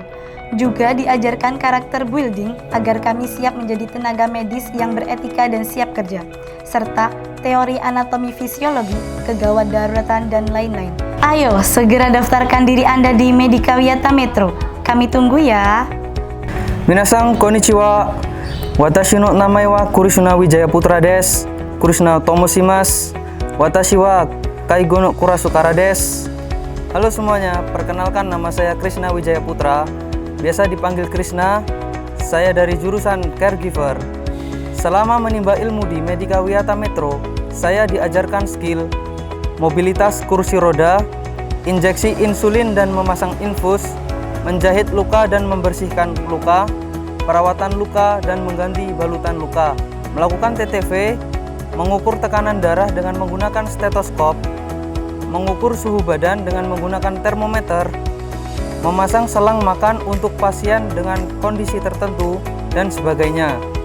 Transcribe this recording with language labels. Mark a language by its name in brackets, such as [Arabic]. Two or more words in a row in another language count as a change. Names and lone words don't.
[Indonesian] Juga diajarkan karakter building agar kami siap menjadi tenaga medis yang beretika dan siap kerja, serta teori anatomi fisiologi, kegawat daruratan, dan lain-lain. Ayo, segera daftarkan diri Anda di Medika Wiyata Metro. Kami tunggu ya. [Japanese] 皆さんこんにちは. Watashi no namae wa Krishna Wijaya Putra desu. Krishnaと申します。私は介護のクラスからです. [Indonesian] Halo semuanya, perkenalkan nama saya Krishna Wijaya Putra. Biasa dipanggil Krishna. Saya dari jurusan Caregiver. Selama menimba ilmu di Medika Wiyata Metro, saya diajarkan skill mobilitas kursi roda, injeksi insulin dan memasang infus, menjahit luka dan membersihkan luka, perawatan luka dan mengganti balutan luka, melakukan TTV, mengukur tekanan darah dengan menggunakan stetoskop, mengukur suhu badan dengan menggunakan termometer, memasang selang makan untuk pasien dengan kondisi tertentu, dan sebagainya.